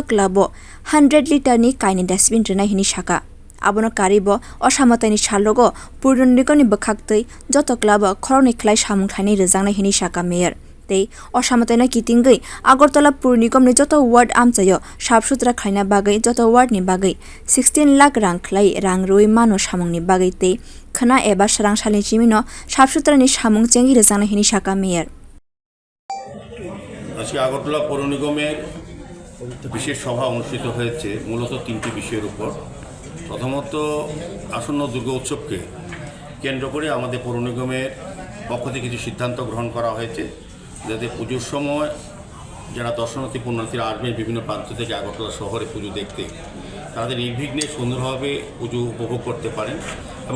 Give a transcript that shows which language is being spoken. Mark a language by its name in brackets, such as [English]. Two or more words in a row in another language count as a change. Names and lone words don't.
[Kok Borok] clubo 100 liter ni kaini dustbin rena hini shaka abono karibo osamatani salogo puranigam bwkhaktwi joto club khoroni khlai samwng thani rejangnai hini shaka mayor tei osamatena kitingwi agartala puranigam joto ward amchayo sabsutra khaina bagai joto ward ni bagai 16 lakh rang khlai rang roi mano samwng ni bagai tei khana eba swrang salni chimino sabsutra ni samwng chengi rejana hini shaka mayor [Bangla] আজকে আগরতলা পৌর নিগমের বিশেষ সভা অনুষ্ঠিত হয়েছে মূলত তিনটি বিষয়ের উপর। প্রথমত আসন্ন দুর্গা উৎসবকে কেন্দ্র করে আমাদের পৌর নিগমের পক্ষ থেকে কিছু সিদ্ধান্ত গ্রহণ করা হয়েছে যাতে পুজোর সময় যারা দর্শনার্থী পুণ্যার্থীরা আসবেন বিভিন্ন প্রান্ত থেকে আগরতলা শহরে পুজো দেখতে তাদের নির্বিঘ্নে সুন্দরভাবে পুজো উপভোগ করতে পারেন এবং